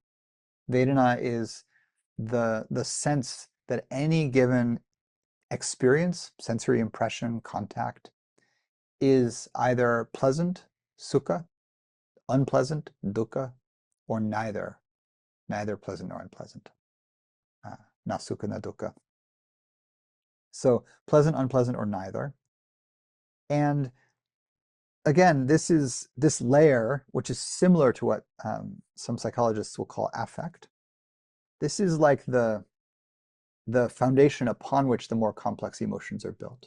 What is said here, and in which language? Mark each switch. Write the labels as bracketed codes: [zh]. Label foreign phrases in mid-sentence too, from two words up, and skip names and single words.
[en] Vedana is the sense that any given experience, sensory impression, contact, is either pleasant, sukha, unpleasant, dukkha, or neither pleasant nor unpleasant, [pi] na sukha na dukkha. [en] So pleasant, unpleasant, or neither. And again, this layer, which is similar to what some psychologists will call affect. This is like the foundation upon which the more complex emotions are built.